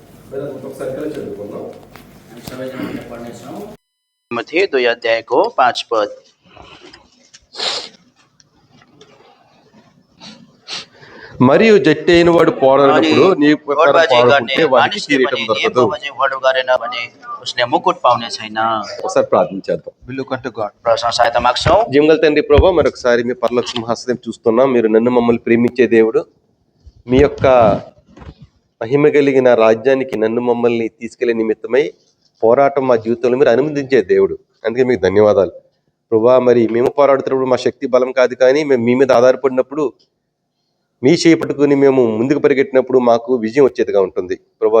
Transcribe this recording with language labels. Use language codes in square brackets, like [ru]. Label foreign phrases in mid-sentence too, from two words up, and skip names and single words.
[ne] मत्ती 2 अध्यायको 5 पद। [te] మరియు జట్టి అయిన వాడు పోరాడినప్పుడు నీ ప్రకారం [ne] गोडबाजी गर्ने [te] పోరాడుకుంటే వాడికి [ne] मानिसले [te] కిరీటం [ne] पनि [te] దొరకదు. [ne] नियममा चाहिँ वडो गरेन भने उसले मुकुट पाउने छैन। [te] ఒకసారి ప్రార్థించేద్దాం. [en] We look unto God. [ne] प्रश्न सहायता माग्छौँ। [te] జీవంగల తండ్రి ప్రభా, మరొకసారి మీ పరలోక సింహాసనం చూస్తున్నాం. మీరు నన్ను మమ్మల్ని ప్రేమించే దేవుడు. మీ యొక్క మహిమ కలిగిన రాజ్యానికి నన్ను మమ్మల్ని తీసుకెళ్లే నిమిత్తమై పోరాటం మా జీవితంలో మీరు అనుమతించే దేవుడు. అందుకే మీకు ధన్యవాదాలు ప్రభా. మరి మేము పోరాడుతున్నప్పుడు మా శక్తి బలం కాదు, కానీ మేము మీ మీద ఆధారపడినప్పుడు మీ చేయి పట్టుకుని మేము ముందుకు పరిగెట్టినప్పుడు మాకు విజయం వచ్చేదిగా ఉంటుంది ప్రభా.